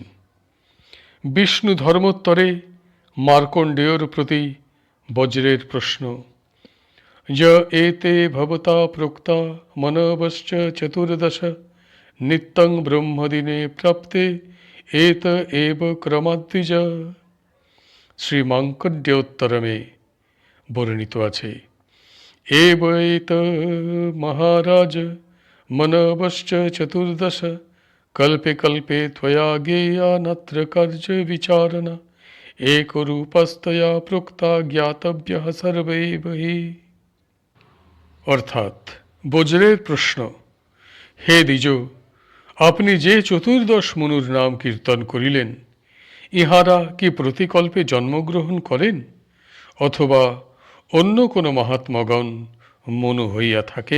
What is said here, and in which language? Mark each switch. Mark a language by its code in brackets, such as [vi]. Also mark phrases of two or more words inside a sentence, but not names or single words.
[bn] বিষ্ণু ধর্মোত্তরে মার্কণ্ডেয়র প্রতি বজ্রের প্রশ্ন, [sa] য এতে ভবতা প্রোক্তা মনবশ্চ 14 নিত্যং ব্রহ্মদিনে প্রাপ্তে এত এব ক্রমাদ্বিজ। [bn] শ্রী মার্কণ্ডেয়োত্তরমে বর্ণিত আছে, [sa] এব এত মহারাজ मनवश्च चतुर्दश कल्पे कल्पे त्वया ज्ञेया नत्र कार्य विचारणा एकरूपस्तया प्रोक्ता ज्ञातव्यः सर्वैव हि। [bn] অর্থাৎ বজ্রের প্রশ্ন, হে দ্বিজ, আপনি যে চতুর্দশ মনুর নাম কীর্তন করিলেন, ইহারা কি প্রতিকল্পে জন্মগ্রহণ করেন অথবা অন্য কোনো মহাত্মগণ মনু হইয়া থাকেন?